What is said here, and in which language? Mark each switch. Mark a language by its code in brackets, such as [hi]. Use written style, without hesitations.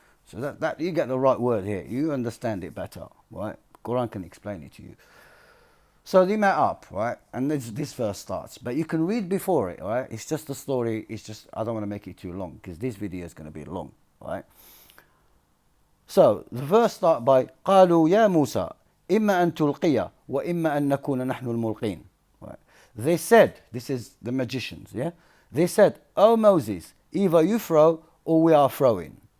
[en] So that you get the right word here. You understand it better, right? Quran can explain it to you. So they met up, right? And this verse starts. But you can read before it, right? It's just a story. It's just, I don't want to make it too long because this video is going to be long, right? So the verse starts by [ar] قالوا يا موسى إما أن تلقي وإما أن نكون نحن الملقين. [en] Right? They said, this is the magicians, yeah? They said, "Oh Moses, either you throw or we are throwing."